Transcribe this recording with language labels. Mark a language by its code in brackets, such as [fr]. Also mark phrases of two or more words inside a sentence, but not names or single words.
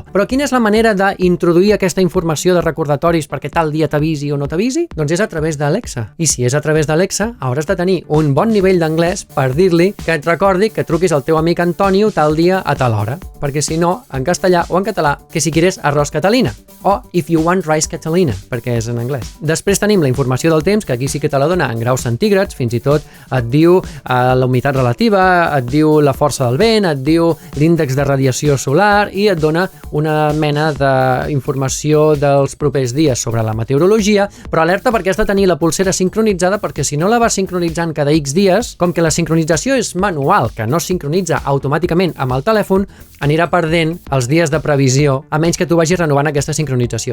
[ca] Però quina és la manera d'introduir aquesta informació de recordatoris perquè tal dia t'avisi o no t'avisi? Doncs és a través d'Alexa. I si és a través d'Alexa, hauràs de tenir un bon nivell d'anglès per dir-li que et recordi que truquis al teu amic Antonio tal dia a tal hora. Perquè si no, en castellà o en català, que [es] si quieres [ca] arròs catalina. O [en] if you want rice catalina, [ca] perquè és en anglès. Després tenim la informació del temps, que aquí sí que te la dona en graus centígrads, fins i tot et diu la humitat relativa, et diu la força del vent, et diu l'índex de radiació solar i et dona una mena d'informació dels propers dies sobre la meteorologia, però alerta perquè has de tenir la pulsera sincronitzada, perquè si no la vas sincronitzant cada X dies, com que la sincronització és manual, que no sincronitza automàticament amb el telèfon, anirà perdent els dies de previsió, a menys que tu vagis renovant aquesta sincronització.